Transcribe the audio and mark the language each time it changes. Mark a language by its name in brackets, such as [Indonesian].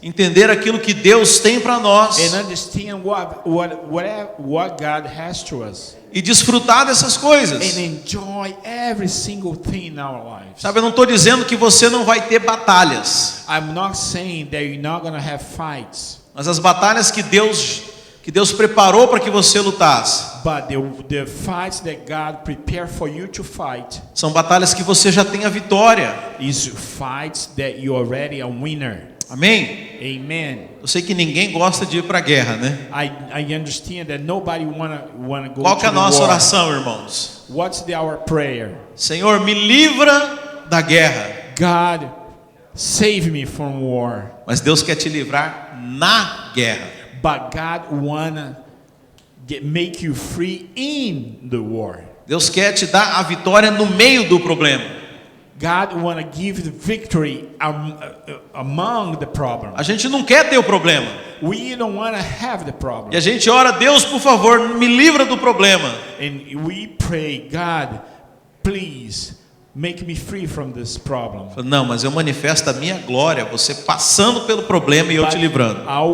[Portuguese] Entender aquilo que Deus tem para nós. [English] and understand what God has to us [Portuguese] E desfrutar dessas coisas. [English] and enjoy every single thing in our lives. [Portuguese] Sabe, eu não estou dizendo que você não vai ter batalhas. [English] I'm not saying that you're not going to have fights, [Portuguese] Mas as batalhas que Deus preparou para que você lutasse, [English] but the fights that God prepared for you to fight [Portuguese] são batalhas que você já tem a vitória. [English] is fights that you're already a winner. [Portuguese] Amém? [English] Amen. [Portuguese] Eu sei que ninguém gosta de ir para a guerra, né? [English] I understand that nobody wanna go [Portuguese] Qual que é [English] to [Portuguese] a nossa [English] war. [Portuguese] oração, irmãos? [English] What's our prayer? [Portuguese] Senhor, me livra da guerra. [English] God, save me from war. [Portuguese] Mas Deus quer te livrar na guerra. [English] But God wanna make you free in the war. [Portuguese] Deus quer te dar a vitória no meio do problema. [English] God wanna give the victory among the problem. [Portuguese] A gente não quer ter o problema. [English] We don't wanna have the [Portuguese] E [English] problem. [Portuguese] a gente ora, Deus, por favor, me livra do problema. [English] And we pray, God, please make me free from this problem. [Portuguese] Não, mas eu manifesto a minha glória, você passando pelo problema e eu te livrando.